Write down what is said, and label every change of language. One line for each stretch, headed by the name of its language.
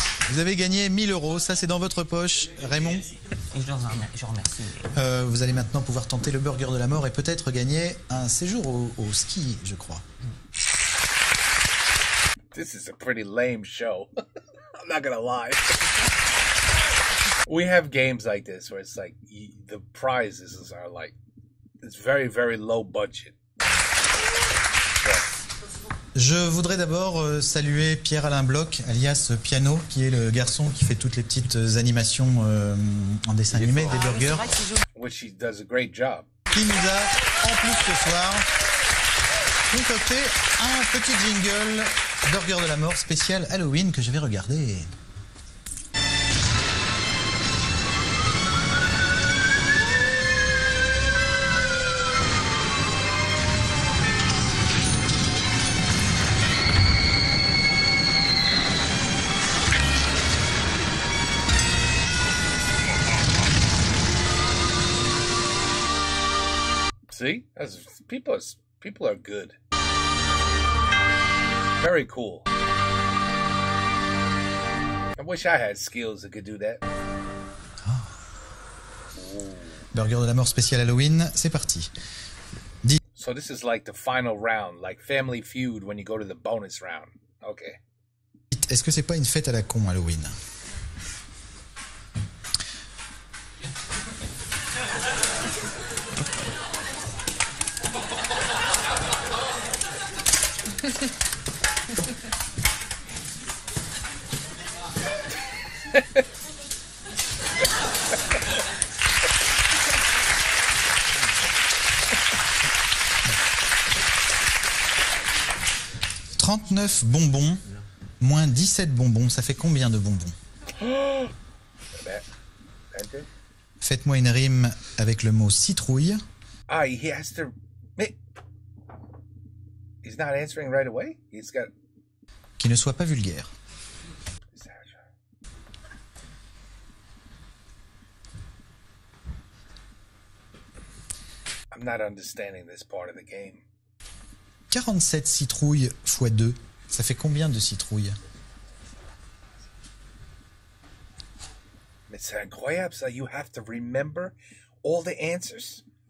French: Vous avez gagné 1000 €, ça c'est dans votre poche. Raymond, Et je remercie. vous allez maintenant pouvoir tenter le burger de la mort et peut-être gagner un séjour au ski, je crois.
English: This is a pretty lame show. I'm not gonna lie. We have games like this where it's like the prizes are like it's very, very low budget.
French: Je voudrais d'abord saluer Pierre-Alain Bloch, alias Piano, qui est le garçon qui fait toutes les petites animations en dessin animé des burgers,
English: Which he does a great job.
French: qui nous a, en plus ce soir, concocté un petit jingle burger de la mort spécial Halloween que je vais regarder.
English: See, people are good. Very cool. I wish I had skills that could do that.
French: Burger de la mort spécial Halloween, c'est parti.
English: So this is like the final round, like Family Feud when you go to the bonus round. Okay.
French: Est-ce que c'est pas une fête à la con Halloween? « 39 bonbons, moins 17 bonbons, ça fait combien de bonbons? Faites-moi une rime avec le mot citrouille.
English: Ah, he has to. He's not answering right away. He's got.
French: Qui ne soit pas vulgaire.
English: I'm not understanding this part of the game.
French: 47 citrouilles x 2, ça fait combien de citrouilles? Mais c'est incroyable, ça.
English: You have to remember all the answers.